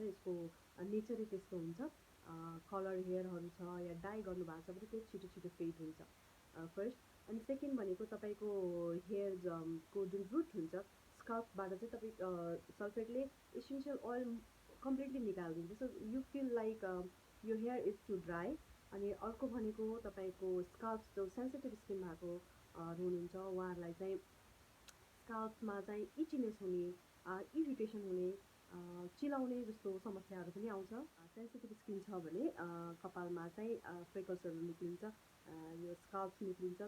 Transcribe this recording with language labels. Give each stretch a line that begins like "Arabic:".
Nepali: यसको नेचरै त्यस्तो हुन्छ। कलर हेयरहरू छ या डाई गर्नुभएको छ भने त्यो छिटो छिटो फेड हुन्छ फर्स्ट। अनि सेकेन्ड भनेको तपाईँको हेयर को जुन रुट हुन्छ स्काल्पबाट चाहिँ तपाईँ सल्फेटले essential oil completely निकालिदिन्छ।
English: So you feel like यो hair is too dry.
Nepali: अनि अर्को भनेको तपाईँको स्काल्प जो सेन्सिटिभ स्किन भएको हुनुहुन्छ उहाँहरूलाई चाहिँ स्काल्पमा चाहिँ इचिनेस हुने, इरिटेसन हुने, चिलाउने जस्तो समस्याहरू पनि आउँछ। सेन्सिटिभ स्किन छ भने कपालमा चाहिँ फ्रेकल्सहरू निक्लिन्छ, यो स्काल्प निक्लिन्छ।